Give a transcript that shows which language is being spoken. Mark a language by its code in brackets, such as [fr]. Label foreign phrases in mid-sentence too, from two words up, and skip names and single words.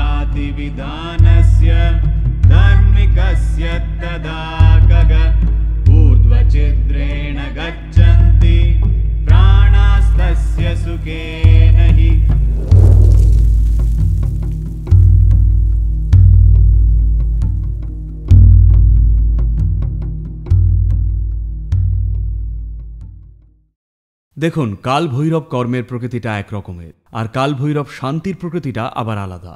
[sa] विधानस्य धार्मिकस्य तदा गग ऊर्ध्वचिद्रेण गच्छन्ति प्राणास्तस्य सुखेन हि। [bn] দেখুন, কাল ভৈরব কর্মের প্রকৃতিটা এক রকমের, আর কাল ভৈরব শান্তির প্রকৃতিটা আবার আলাদা।